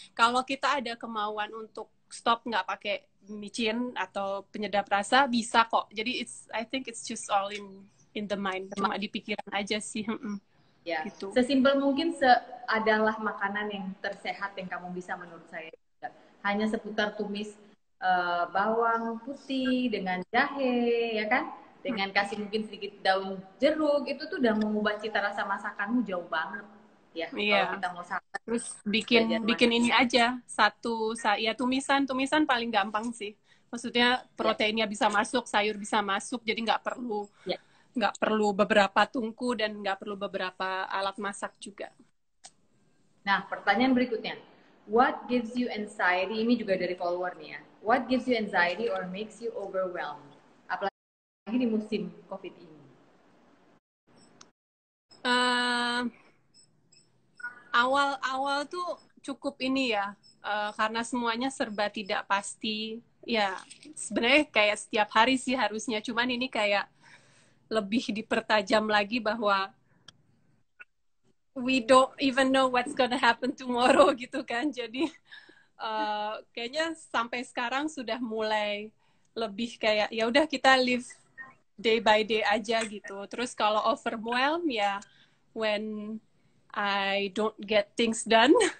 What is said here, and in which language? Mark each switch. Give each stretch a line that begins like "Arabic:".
Indonesian: Kalau kita ada kemauan untuk stop nggak pakai micin atau penyedap rasa, bisa kok. Jadi
English: I think it's just all in the mind,
Indonesian: cuma di pikiran aja sih. Ya, gitu. sesimpel mungkin adalah makanan yang tersehat yang kamu bisa menurut saya. Hanya seputar tumis bawang putih dengan jahe, ya kan? Dengan kasih mungkin sedikit daun jeruk, itu tuh udah mengubah cita rasa masakanmu jauh banget. Ya, kalau kita mau sabar. Terus bikin ini aja ya tumisan paling gampang sih. Maksudnya proteinnya bisa masuk, sayur bisa masuk, jadi nggak perlu beberapa tungku dan nggak perlu beberapa alat masak juga. Nah, pertanyaan berikutnya.
English: What gives you anxiety?
Indonesian: Ini juga dari follower nih ya.
English: What gives you anxiety or makes you overwhelmed?
Indonesian: Apalagi di musim COVID ini. Awal-awal tuh cukup ini ya, karena semuanya serba tidak pasti. Ya, sebenarnya kayak setiap hari sih harusnya. Cuman ini kayak lebih dipertajam lagi bahwa
English: we don't even know what's gonna happen tomorrow
Indonesian: gitu kan. Jadi kayaknya sampai sekarang sudah mulai lebih kayak ya udah kita
English: live day by day
Indonesian: aja gitu. Terus kalau
English: overwhelm ya when I don't get things done.